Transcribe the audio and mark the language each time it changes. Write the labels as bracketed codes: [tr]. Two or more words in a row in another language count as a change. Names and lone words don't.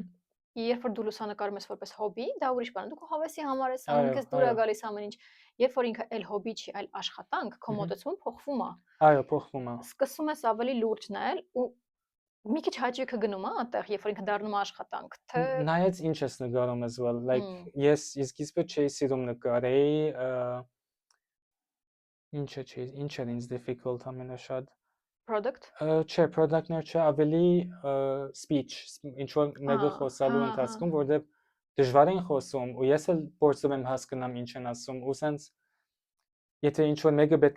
[hy] երբ որ դու լուսանկարում ես որպես հոբի, դա ուրիշ բան է։ Դու քո հավեսի համար ես անում, Այո, քեզ դուր է այո։ գալիս ամեն ինչ։ Երբ որ ինքը այլ հոբի չի, այլ աշխատանք, քո Ահա։ մոտեցումը փոխվում է։ Այո, փոխվում է։ Սկսում ես ավելի լուրջ նայել ու մի քիչ հաճույքը գնում է այդտեղ, երբ որ ինքը դառնում է աշխատանք, թե Նայած ինչ ես նկարում [en] as well, like [hy] ես սկիզբը չէի սիրում նկարեի, ինչ էր ինձ difficult ամենաշատ։ product։ Չէ, product-ներ չէ, ավելի speech, ինչ որ մեկը խոսալու ընթացքում, որտեղ դժվար են խոսում, ու ես էլ փորձում եմ հասկանամ ինչ են ասում, ու սենց եթե ինչ որ մեկը պետք